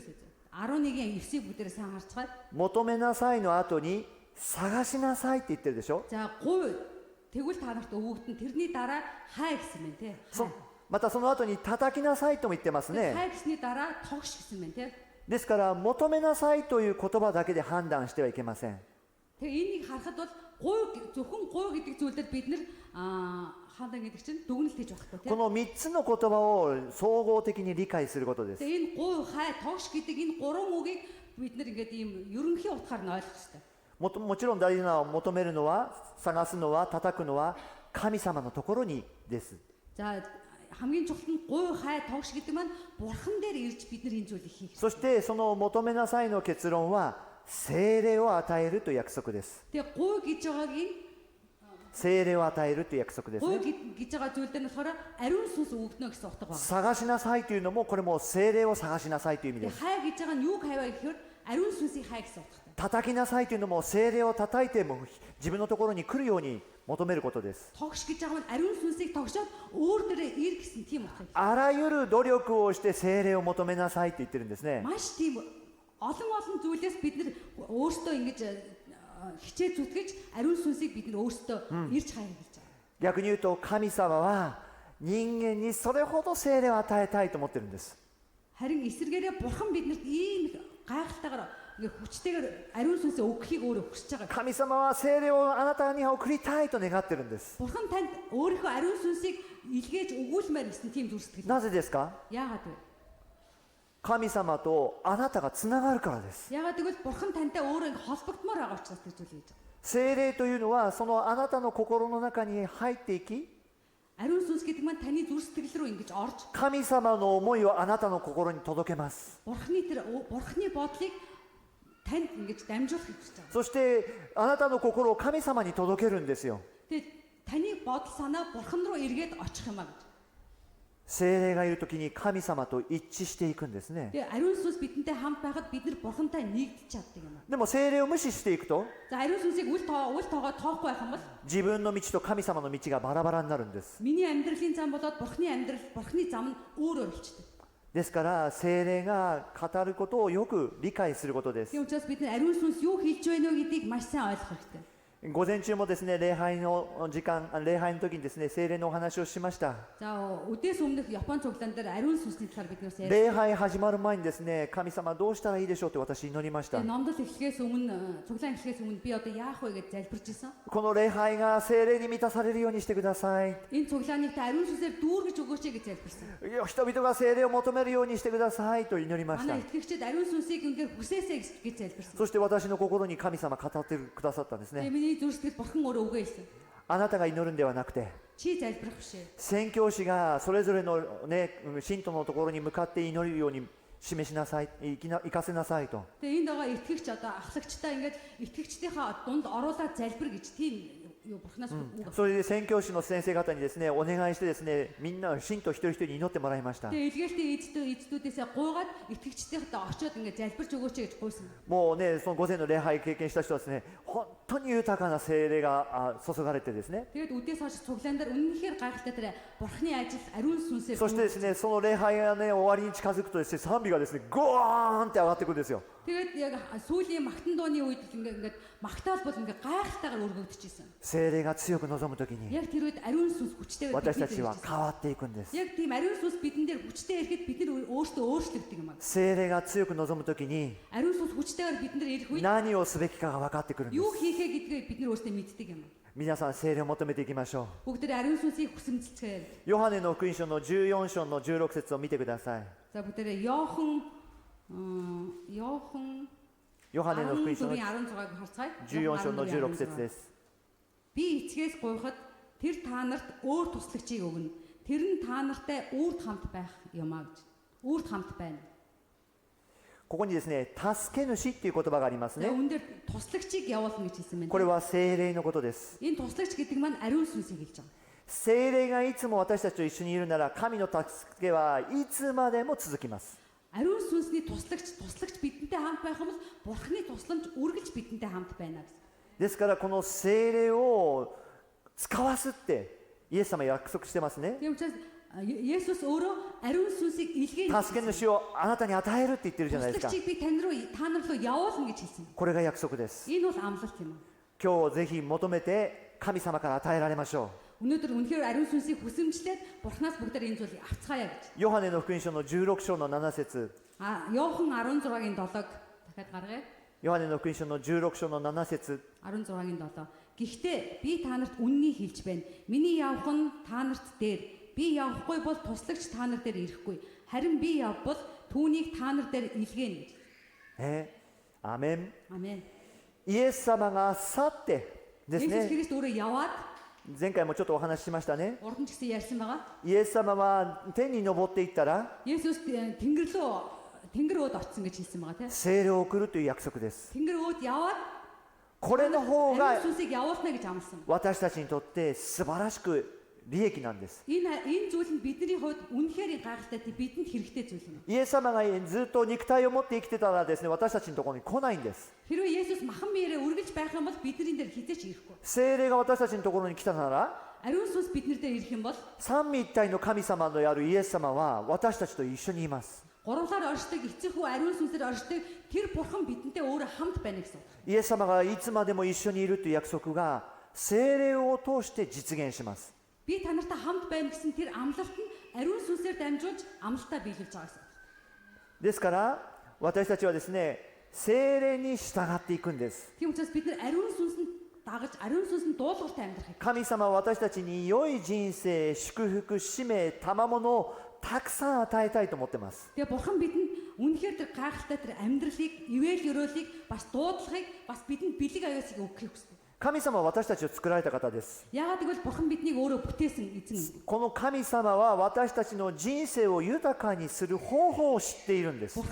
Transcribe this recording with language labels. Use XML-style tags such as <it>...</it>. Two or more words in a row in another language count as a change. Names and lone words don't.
<mn>11-ийн 9-ийг бүгд сайн харцгаая.</mn> <ja>求めなさいの後に探しなさいって言ってるでしょ。</ja> <mn>За гуй тэгвэл та нарт өгдөн тэрний дараа хай гэсэн мэн те.</mn> <ja>またその後に叩きなさいとも言ってますね。</ja> <mn>Хай гэсний дараа тогш гэсэн мэн те.</mn> <ja>ですから求めなさいという言葉だけで判断してはいけません。</ja> <mn>Тэгээ энийг харахад бол гуй зөвхөн гуй гэдэг зүйлээр бид нар хаалаа гэдэг чинь дүгнэлт хийж байхгүй те.</mn> <ja>この3つの言葉を総合的に理解することです。</ja> <mn>Тэгээ энэ гуй хай тогш гэдэг энэ гурван үгийг бид нар ингээд ийм ерөнхий утгаар нь ойлгох хэрэгтэй.</mn> <ja>もちろん大事なのは求めるのは探すのは叩くのは神様のところにです。</ja> <mn>За хамгийн чухал нь гуй хай тогш гэдэг маань бурхан дээр ирж бид нар энэ зүйлийг хийх.</mn> <ja>そしてその求めなさいの結論は聖霊を与えるという約束です。</ja> <mn>Тэгээ гуй гэж байгааг нь</mn> <ja>聖霊を与えるという約束です</ja> <mn>гуй</mn> <ja>ね。</ja> <mn>гэж байгаа зүйл дээр нь болохоор ариун сүнс өгнө гэсэн утга байна.</mn> <ja>探しなさいというのもこれも聖霊を探しなさいという意味で</ja> <mn>Тэгээ</mn> <ja>す。</ja> <mn>хай гэж байгаа нь юу хайваа гэхээр ариун сүнсийг хай гэсэн утгатай.</mn> <ja>叩きなさいというのも聖霊を叩いても自分のところに来るように求めることです。</ja> <mn>Тогш гэж байгаа нь ариун сүнсийг тогшоод өөр дээрээ ир гэсэн тийм утгатай.</mn> <ja>あらゆる努力をして聖霊を求めなさいって言ってるんですね。</ja> <mn>Маш тийм олон зүйлээс бид нар өөрсдөө ингэж хичээ зүтгэж ариун сүнсийг бид нар өөрсдөө ирж хайх гэж байгаа.</mn> <ja>逆に言うと神様は人間にそれほど聖霊を与えたいと思ってるんです。</ja> <mn>харин эсвэргээрээ бурхан биднэрт ийм гайхалтайгаар ингээ хүчтэйгээр ариун сүнсээ өгөхийг өөрөө хүсэж байгаа.</mn> <ja>神様は聖霊をあなたに送りたいと願ってるんです。</ja> <mn>бурхан танд өөрийнхөө ариун сүнсийг илгээж өгүүлмээр гэсэн тийм зүр сэтгэл.</mn> <ja>なぜですか？</ja> <mn>яагаад вэ?</mn> <ja>神様とあなたがつながるからです。</ja> <mn>яагаад гэвэл бурхан тантай өөрөө ингээ холбогдмоор байгаа учраас тэр зүйл хийж байгаа.</mn> <ja>聖霊というのはそのあなたの心の中に入っていき、</ja> <mn>ариун сүнс гэдэг маань таны зүр сэтгэл рүү ингэж орж</mn> <ja>神様の思いをあなたの心に届けます。</ja> <mn>бурханы бодлыг танд ингэж дамжуулах гэж байгаа.</mn> <ja>そしてあなたの心を神様に届けるんですよ。</ja> <mn>Тэгээд таны бодол санаа бурхан руу эргээд очих юм а гэж.</mn> <ja>聖霊がいるときに神様と一致していくんですね。</ja> <mn>Тэгээд ариун сүнс бидэнтэй хамт байхад бид нар бурхантай нэгдэж чаддаг юм а.</mn> <ja>でも聖霊を無視していくと</ja> <mn>За ариун сүнсийг үл тоогоо тоохгүй байх юм бол</mn> <ja>自分の道と神様の道がバラバラになるんです。</ja> <mn>миний амьдралын зам болоод бурханы зам нь өөр болчихдог.</mn> <ja>ですから聖霊が語ることをよく理解することです。</ja> <mn>Тийм учраас бид нар ариун сүнс юу хэлж байна вэ гэдгийг маш сайн ойлгох хэрэгтэй.</mn> <ja>午前中もですね、礼拝の時にですね、聖霊のお話をしました。</ja> <mn>За өдөөс өмнөх Япон цуглаан дээр ариун сүнсний талаар бид нар</mn> <ja>礼拝始まる前にですね、神様どうしたらいいでしょうって私祈りました。</ja> <mn>номдол эхлэхээс өмнө цуглаан эхлэхээс өмнө би одоо яах вэ гэж залбирч ирсэн.</mn> <ja>この礼拝が聖霊に満たされるようにしてください。</ja> <mn>Энэ цуглааныг та ариун сүнсээр дүүргэж өгөөч гэж залбирсан.</mn> <ja>人々が聖霊を求めるようにしてくださいと祈りました。</ja> <mn>манай итгэгчид ариун сүнсийг үнээр хүсээсэй гэж залбирсан.</mn> <ja>そして私の心に神様語ってくださったんですね。</ja> <mn>миний зүр сэтгэл бурхан өөрөө өгөө хэлсэн.</mn> <ja>あなたが祈るんではなくて、</ja> <mn>Чи залбирах биш ээ.</mn> <ja>宣教師がそれぞれのね、信徒のところに向かって祈るように示しなさい、行かせなさいと。</ja> <mn>Тэгээ энд байгаа итгэгч одоо ахлагчтай ингээд итгэгчдийнхаа дунд оруулаад залбир гэж тийм юу бурхнаас үг.</mn> <ja>それで宣教師の先生方にですね、お願いしてですね、みんな信徒一人一人に祈ってもらいました。</ja> <mn>Тэгээ илгээлтийн эзэдүүдээс гуйгаад итгэгчдийнхаа очиод ингээд залбирч өгөөч гэж гуйсан.</mn> <ja>もうね、その午前の礼拝経験した人はですね、本当に豊かな聖霊が注がれてですね、</ja> <mn>Тэгээд үдээс хойш цуглаан дээр үнэнхээр гайхалтай тэр бурхны ажил ариун сүнсээр</mn> <ja>そしてですね、その礼拝がね、終わりに近づくとですね、賛美がですね、ゴーンって上がってくるんですよ。</ja> <mn>тэгээд яг сүүлийн магтан дууны үед ингээд магтаал бол ингээд гайхалтайгаар өргөгдөж ирсэн.</mn> <ja>聖霊が強く望むときに</ja> <mn>Яг тэр үед ариун сүнс хүчтэй байдаг.</mn> <ja>私たちは変わっていくんです。</ja> <mn>Яг тийм ариун сүнс бидэн дээр хүчтэй ирэхэд бид нар өөрсдөө өөрчлөгдөг юм аа.</mn> <ja>聖霊が強く望むときに</ja> <mn>Ариун сүнс хүчтэйгээр бидэн дээр ирэх үед</mn> <ja>何をすべきかが分かってくるんで</ja> <mn>юу</mn> <ja>す。</ja> <mn>хийхээ гэдгээ бид нар өөрсдөө мэддэг юм аа.</mn> <ja>皆さん聖霊を求めていきましょう。</ja> <mn>Бүгд ариун сүнсийг хүсэмжлэцгээе.</mn> <ja>ヨハネの福音書の14章の16節を見てください。</ja> <mn>За бүгдээрээ Йохан</mn> <ja>ヨハネの福音書の</ja> <mn>14-16-ыг харцгаая.</mn> <ja>14 章の16節です。</ja> <mn>Би эцгээс гуйхад тэр та нарт өөр туслагчийг өгнө. Тэр нь та нартай үрд хамт байх юм аа гэж. Үрд хамт байна.</mn> <ja>ここにですね、助け主っていう言葉がありますね。</ja> <mn>Үүн дээр туслагчийг явуулна гэж хэлсэн байна.</mn> <ja>これは聖霊のことです。</ja> <mn>Энэ туслагч гэдэг маань ариун сүнсийг хэлж байгаа.</mn> <ja>聖霊がいつも私たちと一緒にいるなら、神の助けはいつまでも続きます。</ja> <mn>Ариун сүнсний туслагч бидэнтэй хамт байх юм бол бурхны тусламж үргэлж бидэнтэй хамт байна гэсэн.</mn> <ja>ですからこの聖霊を使わすってイエス様約束してますね。</ja> <mn>Тийм учраас Есүс өөрөө ариун сүнсийг илгээх</mn> <ja>助け主をあなたに与えるって言ってるじゃないですか。</ja> <mn>туслагчийг би та нар руу явуулна гэж хэлсэн.</mn> <ja>これが約束です。</ja> <mn>Энэ бол амлалт юм.</mn> <ja>今日ぜひ求めて神様から与えられましょう。</ja> <mn>Өнөөдөр үнэхээр ариун сүнсийг хүсэмжлээд бурхнаас бүгдээр энэ зүйлийг авцгаая гэж.</mn> <ja>ヨハネの福音書の16章の7節。</ja> <mn>Йохан 16-гийн 7-г дахиад гаргая.</mn> <ja>ヨハネの福音書の16章の7節。</ja> <mn>16-гийн 7. Гэхдээ би та нарт үннийг хэлж байна. Миний явах нь та нарт дээр. Би явахгүй бол туслагч та нар дээр ирэхгүй. Харин би явбал түүнийг та нар дээр илгээнэ гэж.</mn> <ja>アーメン。</ja> <mn>Амен.</mn> <ja>イエス様が去ってです</ja> <mn>Есүс</mn> <ja>ね。</ja> <mn>Христ өөрөө яваад</mn> <ja>前回もちょっとお話ししましたね。</ja> <mn>урд нь ч гэсэн ярьсан байгаа.</mn> <ja>イエス様は天に昇っていったら</ja> <mn>Есүс тэнгэр өөд очсон гэж хэлсэн байгаа тийм.</mn> <ja>聖霊を送るという約束です。</ja> <mn>Тэнгэр өөд яваад</mn> <ja>これの方が</ja> <mn>ариун сүнсийг явуулна гэж амласан.</mn> <ja>私たちにとって素晴らしく利益なんです。</ja> <mn>Энэ зүйл нь бидний хувьд үнэхээр гайхалтай бидэнд хэрэгтэй зүйл юм.</mn> <ja>イエス様がずっと肉体を持って生きてたらですね、私たちのところに来ないんです。</ja> <mn>Хэрвээ Есүс махан биеэрээ үргэлж байх юм бол бидний дээр хизээч ирэхгүй.</mn> <ja>聖霊が私たちのところに来たなら、</ja> <mn>Ариун сүнс бидний дээр ирэх юм бол</mn> <ja>三位一体の神様であるイエス様は私たちと一緒にいます。</ja> <mn>гурлаар оршдог, эцэг хүү ариун сүнсээр оршдог тэр бурхан бидэнтэй өөрөө хамт байна гэсэн үг.</mn> <ja>イエス様がいつまでも一緒にいるという約束が聖霊を通して実現します。</ja> <mn>Би та нартай хамт байна гэсэн тэр амлалт нь ариун сүнсээр дамжуулж амлалтаа биелүүлж байгаа гэсэн.</mn> <ja>ですから私たちはですね、聖霊に従っていくんです。</ja> <mn>Тийм учраас бид нар ариун сүнсэнд дагаж, ариун сүнсэнд дуулууртай амьдрах.</mn> <ja>神様は私たちに良い人生、祝福、使命、賜物をたくさん与えたいと思っています。</ja> <mn>Тэгээ бурхан бидэнд үнэхээр тэр гайхалтай тэр амьдралыг, ивэл өрөөлийг бас дуудлагыг бас бидэнд бэлэг аюусыг өгөхийг хүсдэг.</mn> <ja>神様は私たちを作られた方です。</ja> <mn>Яагаад гэвэл бурхан биднийг өөрөө бүтээсэн эзэн.</mn> <ja>この神様は私たちの人生を豊かにする方法を知っているんです。</ja>